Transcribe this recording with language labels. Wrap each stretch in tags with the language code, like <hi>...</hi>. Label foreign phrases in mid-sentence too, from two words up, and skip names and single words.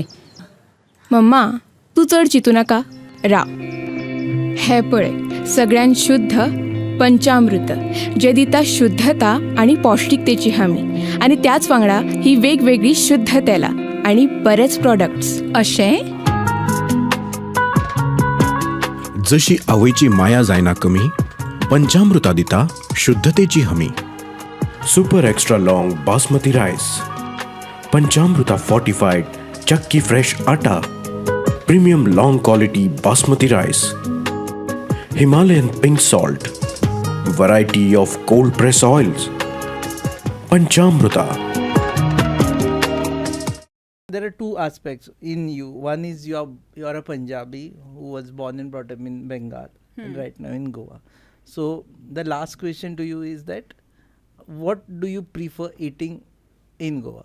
<kok>मम्मा तू चड चिंतू नाका राव हे पळय सगळ्यान शुद्ध पंचामृत जे दिता शुद्धता आणि पौष्टिकतेची हमी आणि त्याच वांगडा ही वेगवेगळी शुद्ध तेलां आणि बरेच प्रॉडक्ट्स अशें जशी आवयची माया जायना कमी पंचामृता दिता शुद्धतेची हमी</kok> <en>super extra long basmati rice Panchamruta fortified chakki fresh atta premium long quality basmati rice Himalayan pink salt variety of cold press oils panchamruta. There are two aspects in you. One is you're a Punjabi who was born and brought up in Bengal and right now in Goa. So the last question to you is that what do you prefer eating in Goa?</en>